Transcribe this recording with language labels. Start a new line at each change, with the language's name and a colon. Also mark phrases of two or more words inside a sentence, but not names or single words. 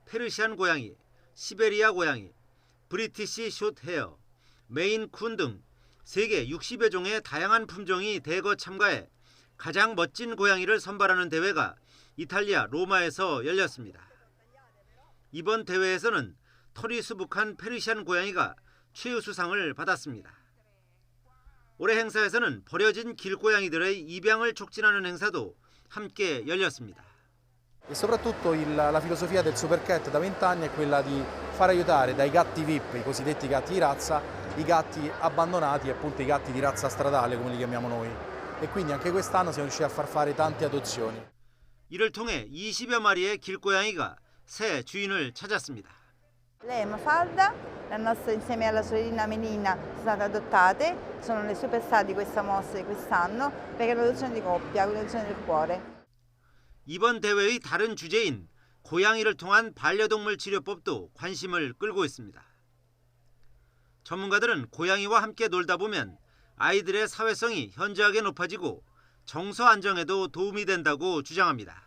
Korean: 페르시안 고양이, 시베리아 고양이, 브리티시 숏헤어, 메인 쿤 등 세계 60여 종의 다양한 품종이 대거 참가해 가장 멋진 고양이를 선발하는 대회가 이탈리아 로마에서 열렸습니다. 이번 대회에서는 털이 수북한 페르시안 고양이가 최우수상을 받았습니다. 올해 행사에서는 버려진 길고양이들의 입양을 촉진하는 행사도 함께 열렸습니다.
Italian: E soprattutto la filosofia del Supercat da 20 anni è quella di far aiutare dai gatti VIP, i cosiddetti gatti di razza, i gatti abbandonati, appunto i gatti di razza stradale come li chiamiamo noi. E quindi anche quest'anno siamo riusciti a far fare tante adozioni.
Korean: 이를 통해 20여 마리의 길고양이가 새 주인을 찾았습니다.
Italian: Lei è Mafalda, insieme alla sorellina Melina sono state adottate, sono le superstar di questa mostra di quest'anno perché è l'adozione di coppia, l'adozione del cuore.
Korean: 이번 대회의 다른 주제인 고양이를 통한 반려동물 치료법도 관심을 끌고 있습니다. 전문가들은 고양이와 함께 놀다 보면 아이들의 사회성이 현저하게 높아지고 정서 안정에도 도움이 된다고 주장합니다.